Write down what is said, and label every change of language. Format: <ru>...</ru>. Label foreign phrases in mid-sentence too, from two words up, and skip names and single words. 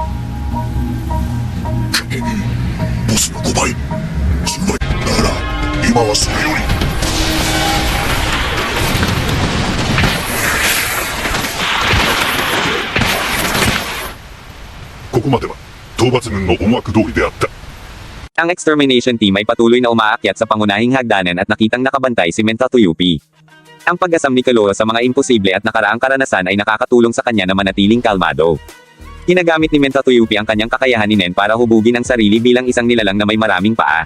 <ja>ボスの5倍、10倍だから今はそれよりここまでは討伐軍の思惑通りであった。</ja> <tl>Ang</tl> <en>extermination team</en> <tl>ay patuloy na umaakyat sa pangunahing hagdanan at nakitang nakabantay si Mentatuyupi. Ang pag-asam ni Kaloa sa mga imposible at nakaraang karanasan ay nakakatulong sa kanya na manatiling kalmado. Ginagamit ni Mentatuyupi ang kanyang kakayahan ni Nen para hubugin ang sarili bilang isang nilalang na may maraming paa.</tl>